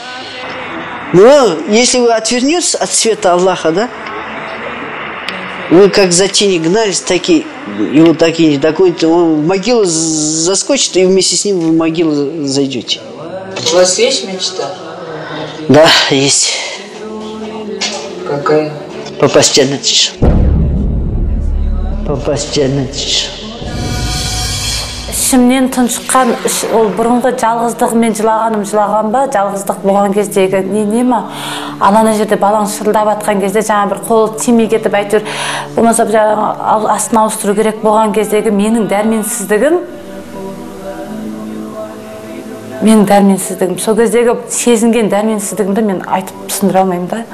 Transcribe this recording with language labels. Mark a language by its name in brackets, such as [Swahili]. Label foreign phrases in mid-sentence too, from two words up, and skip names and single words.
[Russian] Но если вы отвернетесь от света Аллаха, да, вы как за тени гнались, такие, его такие не догоните, он в могилу заскочит, и вместе с ним в могилу зайдете. У вас есть мечта? Да, есть. Какая? Попасть в Джаннат. Попасть в Джаннат. [Kazakh] Ішімнен тұншыққан, ол бұрынғы жалғыздығымен жылаған ба, жалғыздық болған кездегі не ма? Ананы жерде балаң шырылдап атқан кезде жаңа бір қол тимей кетіп әйтеуір болмаса астын ауыстыру керек болған кездегі менің дәрменсіздігім, сол кездегі сезінген дәрменсіздігімді мен айтып түсіндіре алмаймын да.